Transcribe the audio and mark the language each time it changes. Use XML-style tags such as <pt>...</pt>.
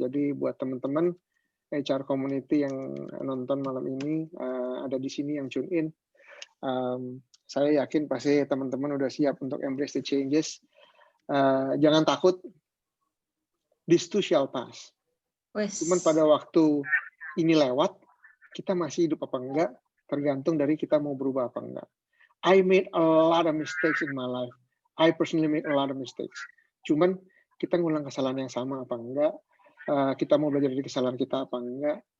<id>Jadi buat teman-teman HR community yang nonton malam ini, ada di sini yang tune in, saya yakin pasti teman-teman udah siap untuk</id> <en>embrace the changes.</en> <id>Jangan takut,</id> <en>this too shall pass.</en> <id>Cuman pada waktu ini lewat, kita masih hidup apa enggak, tergantung dari kita mau berubah apa enggak.</id> <en>I made a lot of mistakes in my life. I personally made a lot of mistakes.</en> <id>Cuman kita ngulang kesalahan yang sama apa enggak, kita mau belajar dari kesalahan kita apa enggak.</id>